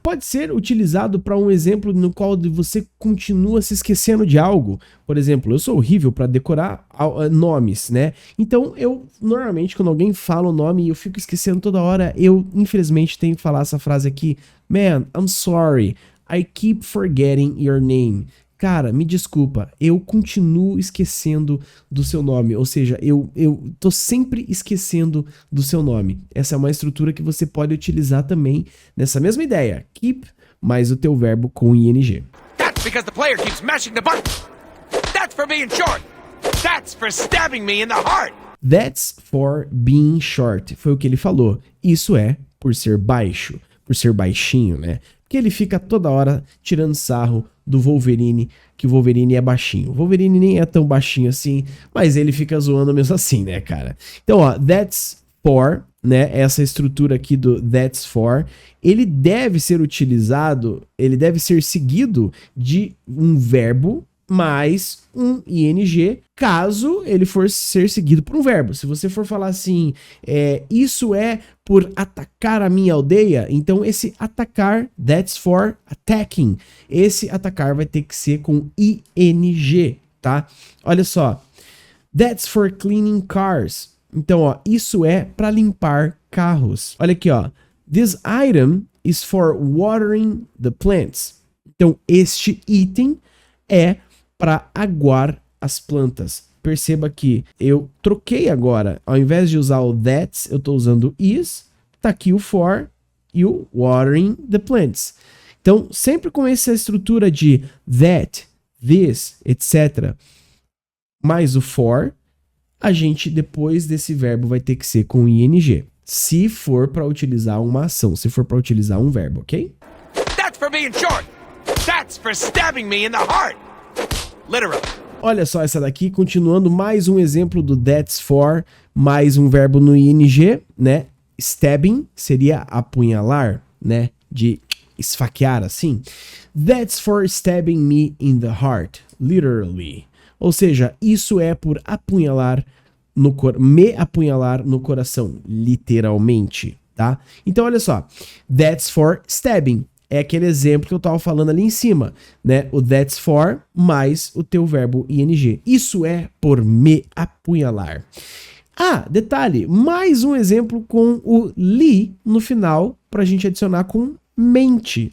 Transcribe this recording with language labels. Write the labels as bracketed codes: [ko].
[pt] Pode ser utilizado para um exemplo no qual você continua se esquecendo de algo. Por exemplo, eu sou horrível para decorar nomes, né? Então, eu normalmente, quando alguém fala o nome e eu fico esquecendo toda hora, eu infelizmente tenho que falar essa frase aqui. [en] Man, I'm sorry. I keep forgetting your name. [pt] Cara, me desculpa, eu continuo esquecendo do seu nome, ou seja, eu tô sempre esquecendo do seu nome. Essa é uma estrutura que você pode utilizar também nessa mesma ideia, keep mais o teu verbo com ing. [en] That's because the player keeps mashing the button. That's for being short. That's for stabbing me in the heart. That's for being short, [pt] foi o que ele falou. Isso é por ser baixo, por ser baixinho, né? Porque ele fica toda hora tirando sarro do Wolverine, que o Wolverine é baixinho. O Wolverine nem é tão baixinho assim, mas ele fica zoando mesmo assim, né, cara? Então, [en] that's for, [pt] né, essa estrutura aqui do that's for, ele deve ser utilizado, ele deve ser seguido de um verbo mais um ing, caso ele for ser seguido por um verbo. Se você for falar assim, isso é por atacar a minha aldeia, então esse atacar, [en] that's for attacking, [pt] esse atacar vai ter que ser com ing, tá? Olha só, [en] that's for cleaning cars. [pt] Então, isso é para limpar carros. Olha aqui, [en] this item is for watering the plants. [pt] Então, este item é para aguar as plantas. Perceba que eu troquei agora. Ao invés de usar o that's, eu estou usando is. Tá aqui o for e o [en] watering the plants. [pt] Então, sempre com essa estrutura de that, this, etc., mais o for, a gente, depois desse verbo, vai ter que ser com ing. Se for para utilizar uma ação, se for para utilizar um verbo, ok? [en] That's for being short. That's for stabbing me in the heart. Literally. [pt] Olha só essa daqui, continuando mais um exemplo do that's for, mais um verbo no ing, né? Stabbing seria apunhalar, né? De esfaquear assim. [en] That's for stabbing me in the heart, literally. [pt] Ou seja, isso é por apunhalar me apunhalar no coração, literalmente, tá? Então olha só, [en] that's for stabbing. [pt] É aquele exemplo que eu tava falando ali em cima, né? O [en] that's for [pt] mais o teu verbo ing. Isso é por me apunhalar. Ah, detalhe, mais um exemplo com o li no final pra gente adicionar com mente.